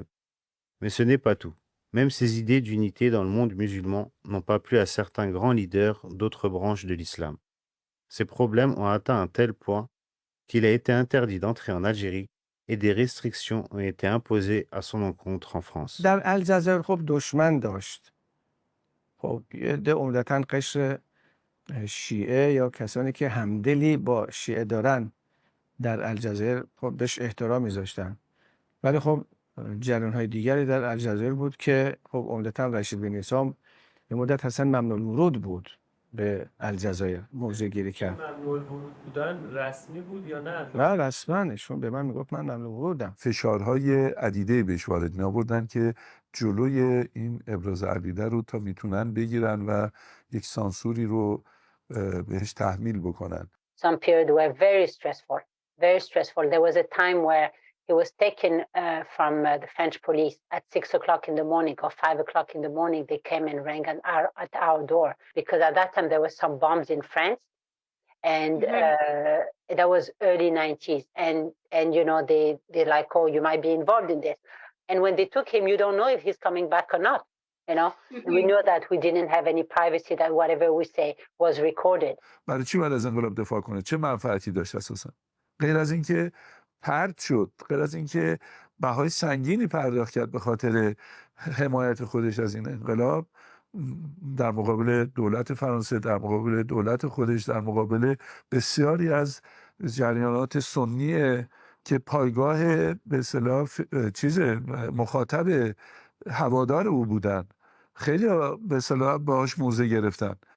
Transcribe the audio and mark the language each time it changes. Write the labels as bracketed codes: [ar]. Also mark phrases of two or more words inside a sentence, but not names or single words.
[fr] Mais ce n'est pas tout. Même ses idées d'unité dans le monde musulman n'ont pas plu à certains grands leaders d'autres branches de l'islam. Ces problèmes ont atteint un tel point qu'il a été interdit d'entrer en Algérie et des restrictions ont été imposées à son encontre en France. [fa] در الجزایر خب دشمن داشت. خب یه عده عمدتاً قشر شیعه یا کسانی که همدلی با شیعه دارن در الجزایر خب بهش احترام میذاشتن. ولی خب جریان‌های دیگری در الجزایر بود که خب عمدتاً رشید بن عیسی به مدت اصلا ممنوع الورود بود به الجزایر، موضع گیری کرد. ممنوع الورود بودن رسمی بود یا نه؟ نه رسما ایشون به من میگفت من ممنوع ورودم. فشارهای عدیده بهش وارد می آوردن که جلوی این ابراز عقیده رو تا میتونن بگیرن و یک سانسوری رو بهش تحمیل بکنن. [en] Some period were very stressful, very stressful. There was a time where he was taken from the French police at 6 o'clock in the morning or 5 o'clock in the morning. They came and rang at our door because at that time there were some bombs in France, and that was early 90s. And you know they're like, oh, you might be involved in this. And when they took him, you don't know if he's coming back or not. You know, we knew that we didn't have any privacy, that whatever we say was recorded. [fa] برای چی باید از انقلاب دفاع کنه؟ چه منفعتی داشت اساسا؟ غیر از اینکه طرد شد، غیر از اینکه بهای سنگینی پرداخت کرد به خاطر حمایت خودش از این انقلاب در مقابل دولت فرانسه، در مقابل دولت خودش، در مقابل بسیاری از جریانات سنی که پایگاه به اصطلاح مخاطب هوادار او بودن، خیلی به اصطلاح باهاش موضع گرفتن.